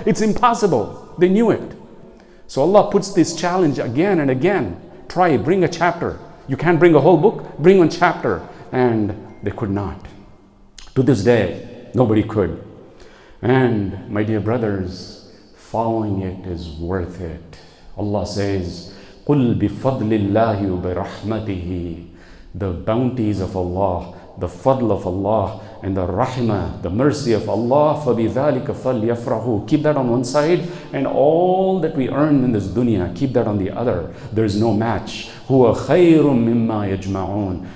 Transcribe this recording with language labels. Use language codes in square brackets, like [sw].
[en] It's impossible. They knew it. So Allah puts this challenge again and again. Try, bring a chapter. You can't bring a whole book, bring one chapter. And they could not. To this day, nobody could. And my dear brothers, following it is worth it. Allah says, [ar] قُلْ بِفَضْلِ اللَّهِ وَبِرَحْمَتِهِ. [en] The bounties of Allah, the fadl of Allah, and the rahmah, the mercy of Allah, [ar] فَبِذَلِكَ فَلْيَفْرَحُوا. [en] Keep that on one side, and all that we earn in this dunya, keep that on the other. There is no match. [ar] هُوَ خَيْرٌ مِمَّا يَجْمَعُونَ.